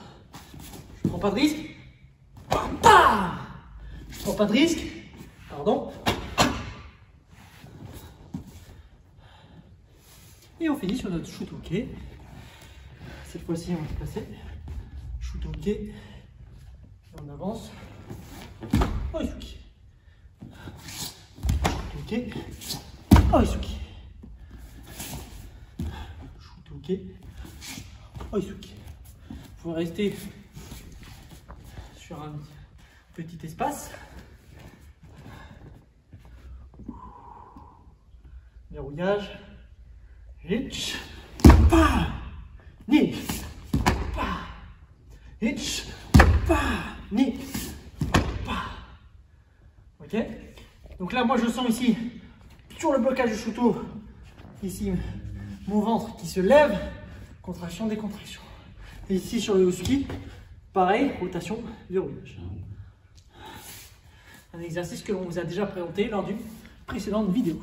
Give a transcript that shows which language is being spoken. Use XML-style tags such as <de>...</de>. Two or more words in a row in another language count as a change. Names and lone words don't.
<fr>Je ne prends pas de risque. Je ne prends pas de risque. Pardon. Et on finit sur notre Shutoke. Cette fois-ci, on va se placer. Shutoke. Et on avance. Oisuki. Shutoke. Oisuki. Shutoke. Oisuki. faut rester sur un petit espace. Verrouillage. Hitch. Pa. Ni. Pa. Hitch. Pa. Ni. Pa. Ok. Donc là, moi, je sens ici, sur le blocage du Shuto, ici, mon ventre qui se lève, contraction, décontraction. Et ici, sur le Usuki, pareil, rotation, verrouillage. Un exercice que l'on vous a déjà présenté lors d'une précédente vidéo.</fr>